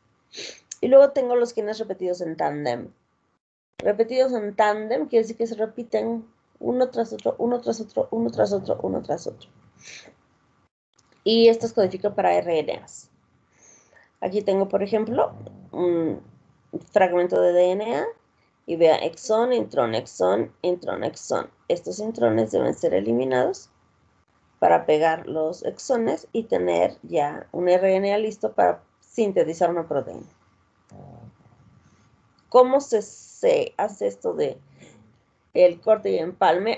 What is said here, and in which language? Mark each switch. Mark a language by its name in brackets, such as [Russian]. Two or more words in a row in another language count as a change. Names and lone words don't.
[Spanish] Y luego tengo los genes repetidos en tándem. Repetidos en tándem quiere decir que se repiten uno tras otro, uno tras otro, uno tras otro, uno tras otro. Y estos codifican para RNAs. Aquí tengo, por ejemplo, un fragmento de DNA y vea exón, intrón, exón, intrón, exón. Estos intrones deben ser eliminados para pegar los exones y tener ya un RNA listo para sintetizar una proteína. ¿Cómo se hace esto de el corte y empalme?